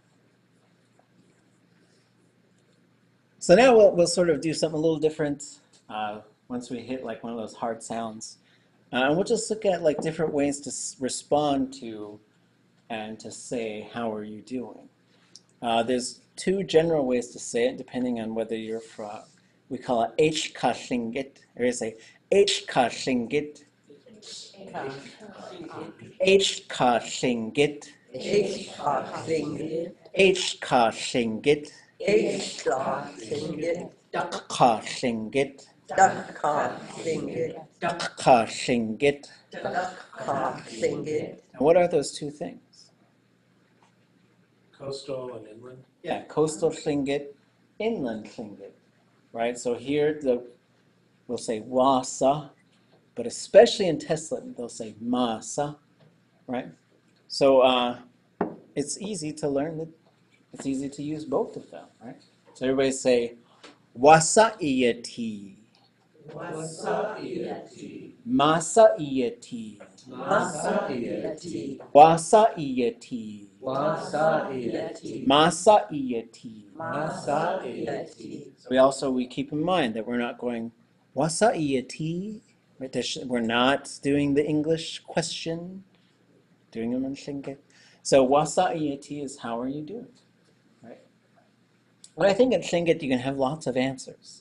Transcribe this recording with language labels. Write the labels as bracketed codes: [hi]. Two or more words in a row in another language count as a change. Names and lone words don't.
[en] So now we'll sort of do something a little different once we hit like one of those hard sounds. And we'll just look at like different ways to respond to and to say, how are you doing? There's 2 general ways to say it, depending on whether you're from, we call it [tli] H-ka Tlingit, [en] or you say [tli] H-ka Tlingit, H-ka Tlingit, H-ka Tlingit, H-ka Tlingit, H-ka Tlingit, Dak-ka Tlingit, Dak-ka Tlingit, Dak-ka Tlingit. Dak-ka Tlingit. [en] And what are those 2 things? Coastal and inland. Yeah, coastal Tlingit, inland Tlingit, right? So here we'll say wasa, but especially in Tesla, they'll say masa, right? So it's easy to learn it's easy to use both of them, right? So everybody say [tli] wasa iyati, Wasa iyati, masa iyati, masa iyati, wasa iyati, wasa iyati, masa iyati. masa iyati. [en] So we keep in mind that we're not going [tli] wasa iyati. [en] Right? We're not doing the English question, doing them in Tlingit. So [tli] wasa iyati [en] is how are you doing, right? But I think in Tlingit you can have lots of answers.